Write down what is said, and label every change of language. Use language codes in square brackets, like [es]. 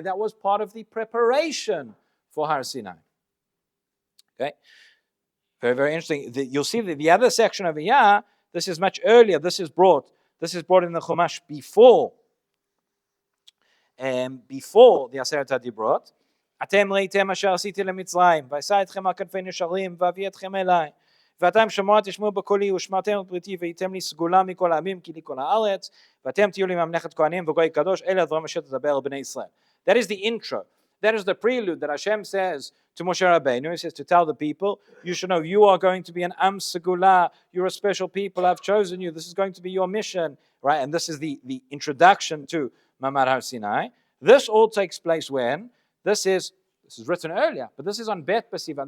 [en] That was part of the preparation for Har Sinai. Okay, very, very interesting. You'll see that the other section over here, this is much earlier. This is brought in the Chumash before the Aseret HaDibrot. [he] Atem reitem asher asiti lemitzrayim, v'asai etchem al kanfei nesharim, v'avi etchem elai. ואתם שמוע תשמעו בקולי ושמעתם את בריתי והייתם לי סגולה מכל העמים כי לי כל הארץ ואתם תהיו לי ממלכת כהנים וגוי קדוש אלה הדברים אשר תדבר על בני ישראל. [en] That is the intro. That is the prelude that Hashem says to Moshe Rabbeinu. He says to tell the people, you should know you are going to be an Am Segula. You're a special people. I've chosen you. This is going to be your mission. Right? And this is the introduction to Mamad Har Sinai. This all takes place when? This is written earlier, but this is on Bet B'Sivan.